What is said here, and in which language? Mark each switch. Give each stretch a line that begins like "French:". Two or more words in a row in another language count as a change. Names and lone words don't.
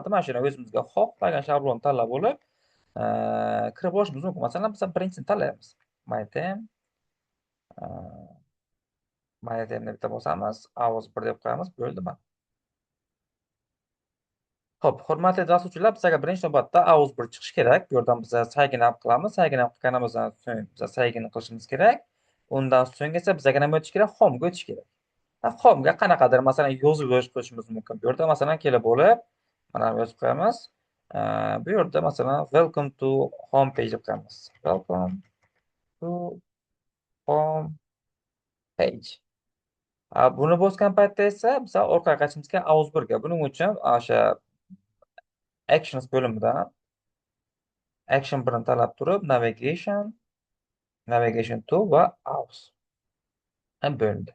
Uzbek: Mana shuni o'zimizga xohlagan shablonni tanlab olib, kirib olishimiz mumkin. Masalan, biz birinchisini tanlaymiz. My temni bitta bosamiz, house 1 deb qo'yamiz. Bo'ldimi? Xo'p, hurmatli dasturchilar, bizga birinchi navbatda house 1 chiqishi kerak. Bu yerdan biz
English: sign up
Uzbek: qilamiz.
English: Sign up
Uzbek: qilganimizdan so'ng biz
English: sign in
Uzbek: qilishimiz kerak. Undan so'ng esa bizga nima o'tish kerak? Home ga o'tish kerak. Home'ga qanaqadir masalan yozib qo'yishimiz mumkin. Bu yerda masalan kelib olib, mana yozib qo'yamiz. Bu yerda masalan
English: welcome to home page
Uzbek: deb qo'yamiz.
English: Welcome to home page.
Uzbek: Buni bosgan paytda esa biz orqaga qaytishimiz kerak house 1 ga. Buning uchun o'sha actions bo'limidan action 1 ni tanlab turib
English: navigation to
Uzbek: va house. Bo'ldi.